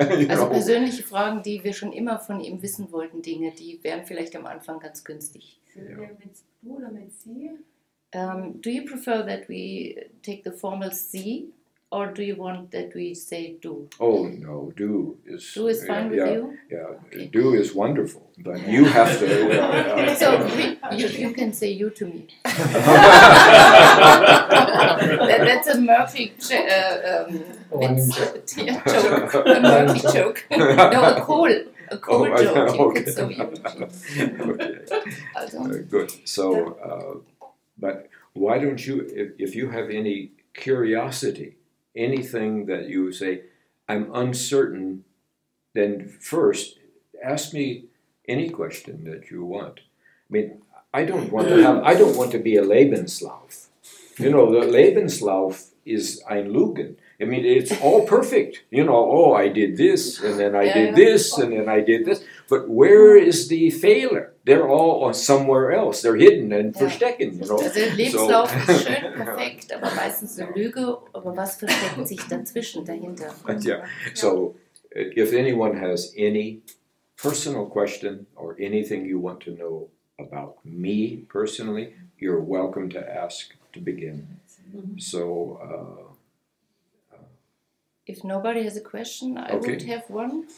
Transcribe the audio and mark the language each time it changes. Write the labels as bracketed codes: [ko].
[de] also persönliche Fragen, die wir schon immer von ihm wissen wollten, Dinge, die wären vielleicht am Anfang ganz günstig. Sollen wir mit du oder mit sie? [en] Do you prefer that we take the formal sie, or do you want that we say du? Oh no, do is Fine with you? Yeah, Okay. do is wonderful, but you have to. So you can say you to me. That's a Murphy joke. A Murphy joke. No, a cool joke. You could say you. Okay. Good. So, but why don't you, if you have any curiosity, anything that you say, I'm uncertain, then first ask me any question that you want. I mean, I don't want to be a Lebenslauf. You know, the Lebenslauf is [de] ein Lügen. [en] I mean, it's all perfect. You know, oh, I did this, and then I did this, and then I did this. But where is the failure? They're all somewhere else. They're hidden and verstecken. You know? [de] Also Lebenslauf ist schön, perfekt, aber meistens eine Lüge. Aber was versteckt sich dazwischen, dahinter? [en] Yeah. So, if anyone has any personal question or anything you want to know about me personally, you're welcome to ask to begin. So, if nobody has a question, I would have one.